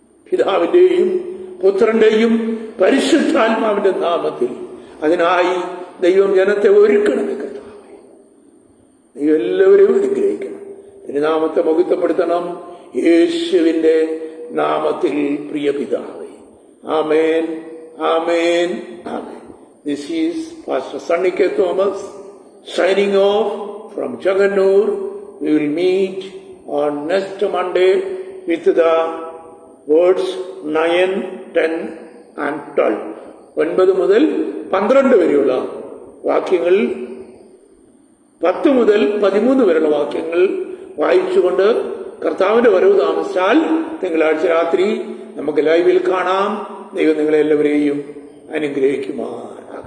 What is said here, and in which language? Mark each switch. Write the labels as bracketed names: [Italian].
[Malayalam] പിതാവിന്റെയും പുത്രന്റെയും പരിശുദ്ധാത്മാവിന്റെ നാമത്തിൽ അതിനായി ദൈവം ജനത്തെ ഒരുക്കണമേ കർത്താവേ. നീ എല്ലാവരെയും അനുഗ്രഹിക്കണം. തിരുനാമത്തെ മഹത്വപ്പെടുത്തണം യേശുവിന്റെ നാമത്തിൽ, പ്രിയ പിതാവേ. [English] ആമേൻ, ആമേൻ, ആമേൻ. This is Pastor Sunny K. Thomas signing off from Chagannur. We will meet on next Monday with the words 9, 10 and 12. [Malayalam] 9 മുതൽ 12 വരെയുള്ള വാക്യങ്ങൾ, 10 മുതൽ 13 വരെയുള്ള വാക്യങ്ങൾ വായിച്ചുകൊണ്ട് കർത്താവിന്റെ വരവ് താമസിച്ചാൽ തിങ്കളാഴ്ച രാത്രി നമുക്ക് ലൈവിൽ കാണാം. ദൈവം നിങ്ങളെല്ലാവരെയും അനുഗ്രഹിക്കുമാർ.